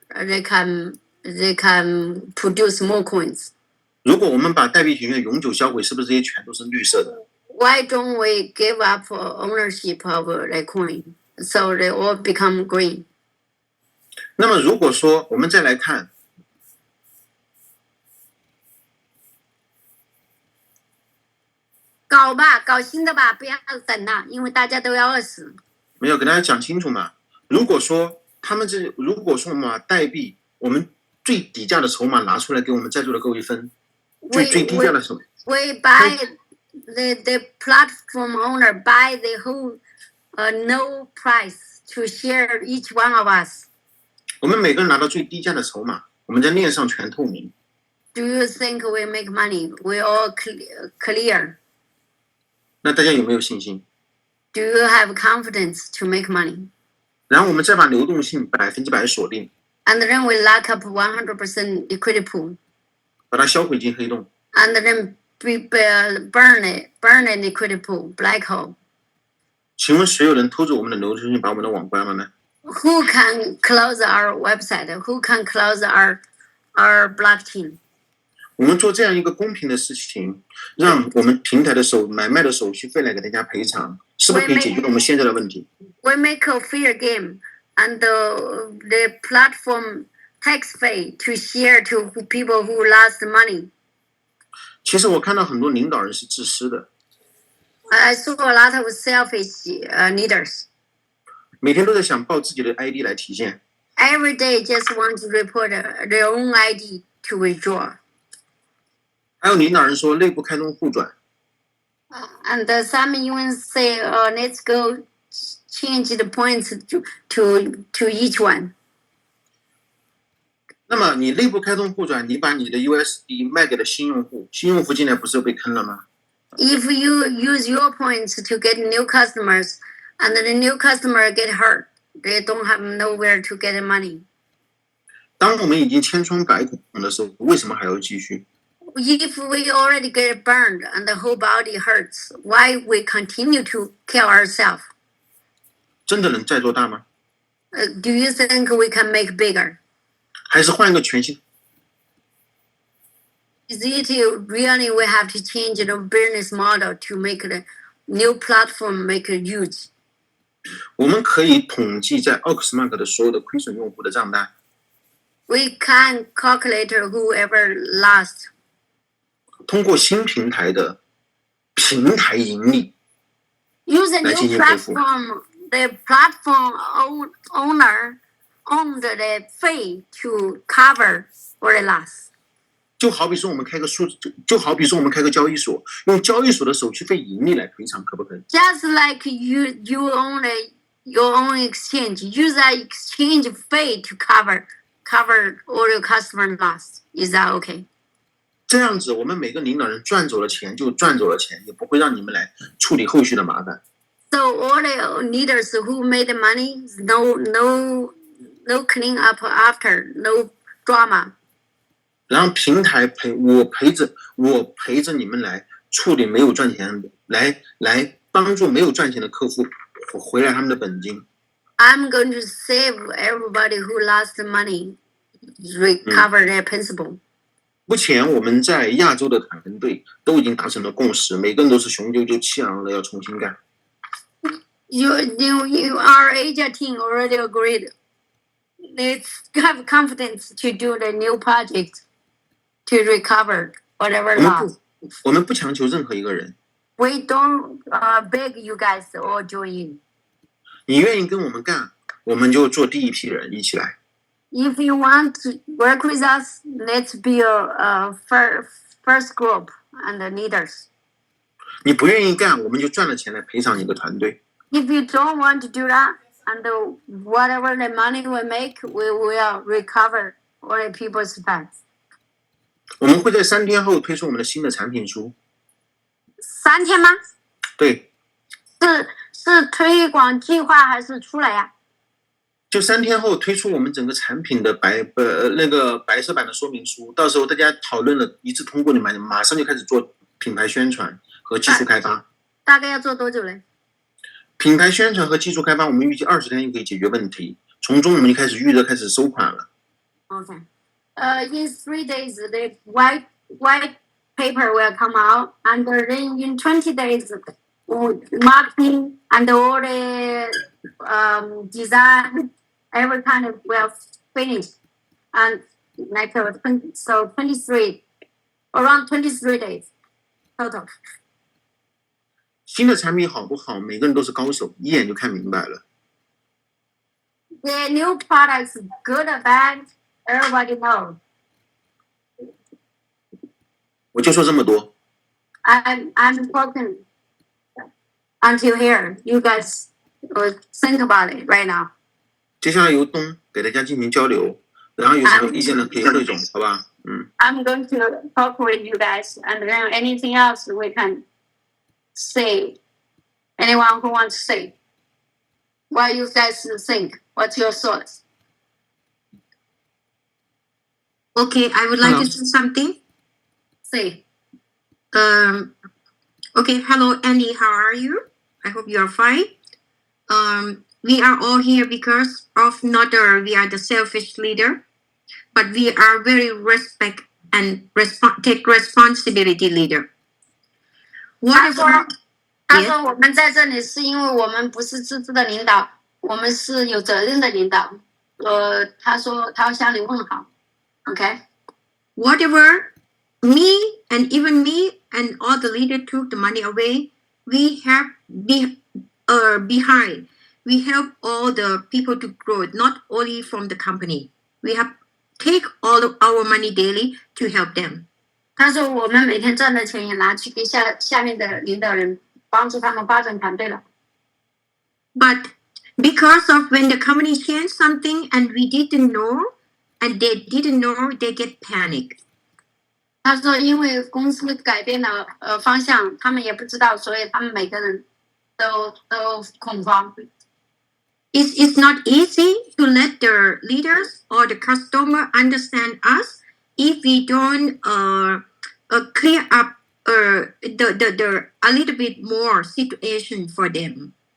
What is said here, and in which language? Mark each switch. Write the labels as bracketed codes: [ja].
[en] They can produce more coins. [zh] 如果我们把代币权限永久销毁，是不是这些全都是绿色的？ [en] Why don't we give up ownership of the coin so they all become green? [zh] 那么如果说我们再来看，搞吧，搞新的吧，不要等了，因为大家都要饿死。没有跟大家讲清楚嘛？如果说我们把代币，我们最底价的筹码拿出来给我们在座的各位分，最低价的筹码。 [en] We buy the platform owner buy the whole no price to share each one of us. [zh] 我们每个人拿到最低价的筹码，我们在链上全透明。 [en] Do you think we make money? We all clear. [zh] 那大家有没有信心？ [en] Do you have confidence to make money? [zh] 然后我们再把流动性100%锁定， [en] And then we lock up 100% liquidity pool. [zh] 把它销毁进黑洞。 [en] And then burn the liquidity pool, black hole. [zh] 请问谁有人偷走我们的流动性，把我们的网关了呢？ [en] Who can close our website? Who can close our blockchain? [zh] 我们做这样一个公平的事情，让我们平台的买卖的手续费来给大家赔偿，是不是可以解决我们现在的问题？ [en] We make a fair game, and the platform tax fee to share to people who lost money. [zh] 其实我看到很多领导人是自私的， [en] I saw a lot of selfish leaders. [zh] 每天都在想报自己的 ID 来体现。 [en] Every day just want to report their own ID to withdraw. [zh] 还有领导人说内部开通互转， [en] And some even say, let's go change the points to each one. [zh] 那么你内部开通互转，你把你的 USD 卖给了新用户，新用户进来不是又被坑了吗？ [en] If you use your points to get new customers, and the new customer get hurt, they don't have nowhere to get the money. [zh] 当我们已经千疮百孔的时候，为什么还要继续？ [en] If we already get burned and the whole body hurts, why we continue to kill ourselves? [zh] 真的能再做大吗？ [en] Do you think we can make bigger? [zh] 还是换一个全新？ [en] Is it really we have to change the business model to make the new platform make it huge? [zh] 我们可以统计在 oaksmart 的所有的亏损用户的账单， [en] We can calculate whoever lost. [zh] 通过新平台的平台盈利 [en] Use a [zh] 来进 [en] new [zh] 行赔付。 [en] platform. The platform owner owned the fee to cover for the loss. [zh] 就好比说我们开个就好比说我们开个交易所，用交易所的手续费盈利来赔偿，可不可以？ [en] Just like you own your own exchange, use that exchange fee to cover all your customer loss. Is that okay? [zh] 这样子，我们每个领导人赚走了钱就赚走了钱，也不会让你们来处理后续的麻烦。 [en] So all the leaders who made the money, no clean up after, no drama. [zh] 然后平台我陪着你们来处理没有赚钱的，来帮助没有赚钱的客户回来他们的本金。 [en] I'm going to save everybody who lost money, recover their principal. [zh] 目前我们在亚洲的团队都已经达成了共识，每个人都是雄赳赳气昂昂的要重新干。 [en] Our Asia team already agreed. Let's have confidence to do the new project to recover whatever loss. [zh] 我们不强求任何一个人， [en] We don't beg you guys all join in. [zh] 你愿意跟我们干，我们就做第一批人一起来。 [en] If you want to work with us, let's be a first group and the leaders. [zh] 你不愿意干，我们就赚了钱来赔偿你的团队。 [en] If you don't want to do that, and whatever the money we make, we will recover all the people's funds. [zh] 我们会在3天后推出我们的新的产品书。 3天吗？对，是推广计划还是出来呀？就3天后推出我们整个产品的那个白色版的说明书，到时候大家讨论了一致通过，你们马上就开始做品牌宣传和技术开发。大概要做多久嘞？品牌宣传和技术开发，我们预计20天就可以解决问题。从中我们就开始预热，开始收款了。 [en] Okay. In 3 days, the white paper will come out, and then in 20 days, marketing and all the design, every kind of will finish, and like 23, around 23 days total. [zh] 新的产品好不好，每个人都是高手，一眼就看明白了。 [en] The new products, good or bad, everybody knows. [zh] 我就说这么多。 [en] I'm talking until here. You guys think about it right now. [zh] 接下来由东给大家进行交流，然后有什么意见呢可以汇总，好吧？ [en] I'm going to talk with you guys, and then anything else we can say. Anyone who wants to say, what you guys think? What's your thoughts? Okay, I would like to say something. Say. Okay, hello Andy, how are you? I hope you are fine. We are all here because of not we are the selfish leader, but we are very respect and take responsibility leader. What is [zh] 他说我们在这里是因为我们不是自私的领导，我们是有责任的领导。他说他要向你问好。Okay. [en] Whatever me and even me and all the leader took the money away, we have behind. We help all the people to grow, not only from the company. We have take all of our money daily to help them. [zh] 他说我们每天赚的钱也拿去给下面的领导人帮助他们发展团队了。 [en] But Because of when the company changed something and we didn't know, and they didn't know, they get panic. [zh] 他说，因为公司改变了方向，他们也不知道，所以他们每个人都恐慌。 [en] It's not easy to let the leaders or the customer understand us if we don't clear up the a little bit more situation for them.